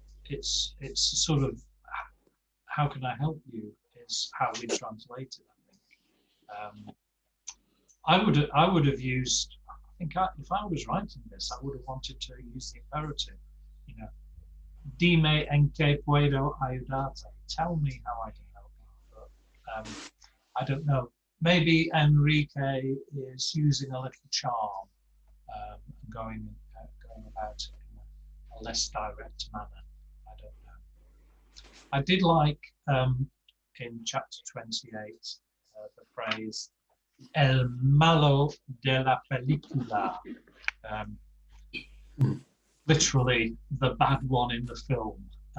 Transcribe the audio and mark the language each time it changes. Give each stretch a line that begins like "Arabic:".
English: It's sort of how can I help you is how we translate it. I think I would have used. I think if I was writing this, I would have wanted to use the imperative. You know,
Spanish: dime en qué puedo ayudarte.
English: Tell me how I can help you. But I don't know. Maybe Enrique is using a little charm, going about it in a less direct manner. I don't know. I did like in chapter 28 the phrase
Spanish: "el malo de la película,"
English: literally the bad one in the film.